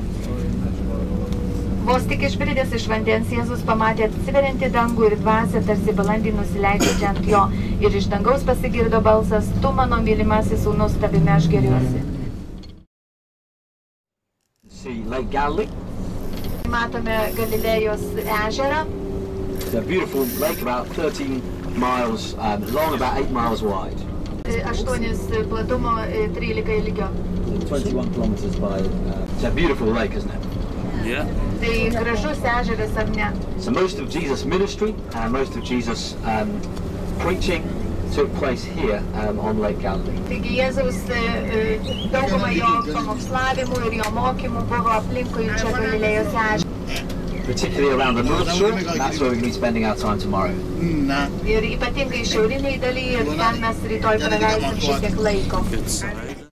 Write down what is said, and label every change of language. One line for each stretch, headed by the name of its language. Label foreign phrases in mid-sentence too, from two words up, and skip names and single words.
Lithuanian: Vos tik išbridęs iš vandens, Jėzus pamatė atsiveriantį dangų ir dvasią, tarsi balandį nusileidžiančią ant jo. Ir iš dangaus pasigirdo balsas, tu mano mylimasis sūnus, tavimi aš gėriuosi.
English: See Lake Galilee.
Lithuanian: Matome Galilėjos ežerą.
English: It's a beautiful lake, about 13 miles long, about 8 miles wide.
Lithuanian: 8 platumo, 13 ilgio.
English: 21 kilometers by. It's a beautiful lake, isn't it? Yeah.
Lithuanian: Tai gražus ežeras, ar ne?
English: So most of Jesus' ministry and most of Jesus' preaching took place here on Lake Galilee.
Lithuanian: Taigi Jėzaus dauguma jo pamokslavimų ir jo mokymų buvo aplinkui čia Galilėjos ežerą.
English: Particularly around the North Shore, that's where we're going to be spending our time tomorrow.
Lithuanian: Ir ypatingai šiauriniai dalyje, ir ten mes rytoj praleisim šiek tiek laiko.